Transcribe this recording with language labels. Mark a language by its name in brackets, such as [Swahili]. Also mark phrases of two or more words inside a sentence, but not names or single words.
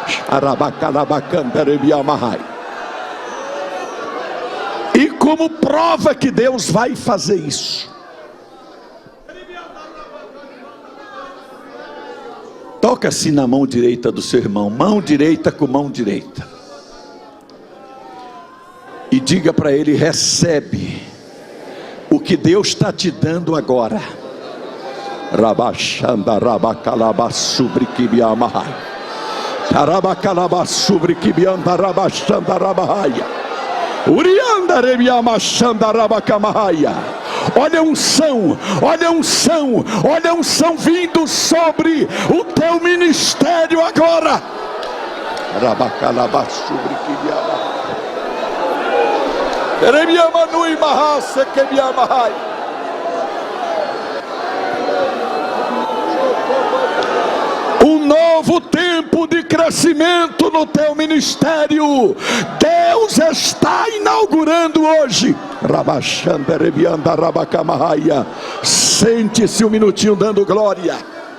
[Portuguese] E como prova que Deus vai fazer isso, toca assim na mão direita do seu irmão, mão direita com mão direita, e diga para ele: recebe o que Deus está te dando agora. Rabachanda rabacalabasubri kibiamahai, tarabacalabasubri kibianda rabachanda rabahaya, urianda rebiamachanda rabacamahaya. Olha a unção, olha a unção, olha a unção vindo sobre o teu ministério agora. Rabacalabasubri kibiamahai, rebiamanui mahase kibiamahai. Um novo tempo de crescimento no teu ministério Deus está inaugurando hoje. Sente-se um minutinho dando glória.